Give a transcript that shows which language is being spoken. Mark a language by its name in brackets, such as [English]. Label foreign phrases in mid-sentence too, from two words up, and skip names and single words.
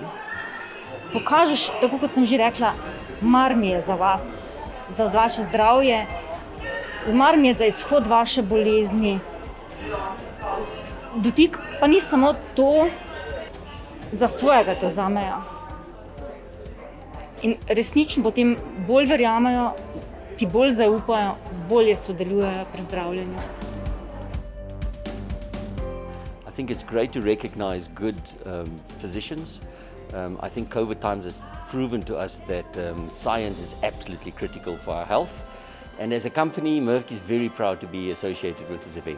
[Slovenian] Pokažeš, tako kot sem že rekla, mar mi je za vas, za vaše zdravje, mar mi je za izhod vaše bolezni. Dotik pa ni samo to, za svojega to vzamejo. In resnično potem bolj verjamejo, ti bolj zaupajo, bolje sodelujejo pri zdravljenju. [English] I think it's great to recognize good physicians. I think COVID times has proven to us that science is absolutely critical for our health. And as a company, Merck is very proud to be associated with this event.